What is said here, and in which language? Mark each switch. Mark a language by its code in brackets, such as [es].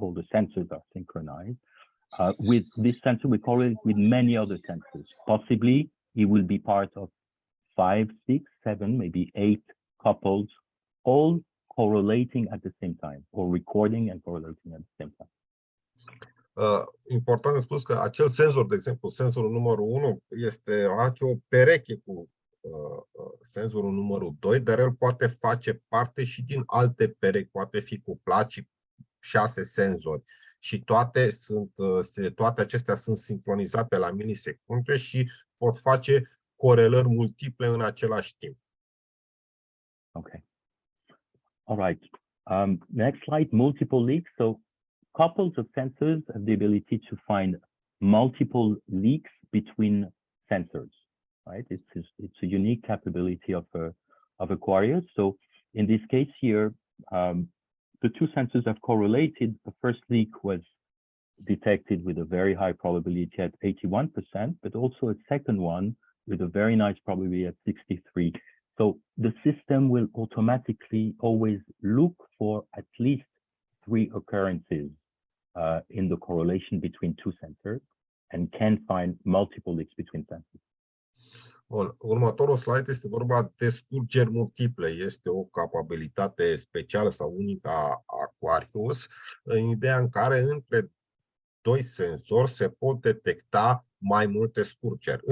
[en] All the sensors are synchronized. With this sensor, we correlate with many other sensors. Possibly, it will be part of 5, 6, 7, maybe 8 couples, all correlating at the same time, or recording and correlating at the same time. [ro] Important de spus că acel senzor, de exemplu, senzorul numărul 1, are o pereche cu senzorul numărul 2, dar el poate face parte și din alte perechi, poate fi cuplat și 6 senzori. și toate acestea sunt sincronizate la milisecunde și pot face corelări multiple în același timp. [en] Okay. All right. Next slide, multiple leaks. So couples of sensors have the ability to find multiple leaks between sensors, right? It's a unique capability of Aquarius. So in this case here, the two sensors have correlated. The first leak was detected with a very high probability at 81%, but also a second one with a very nice probability at 63%. So the system will automatically always look for at least 3 occurrences in the correlation between two sensors and can find multiple leaks between sensors. [ro] Bun. Următorul slide este vorba de scurgeri multiple. Este o capabilitate specială sau unică a Aquarius, în ideea în care între doi sensori se pot detecta mai multe scurgeri.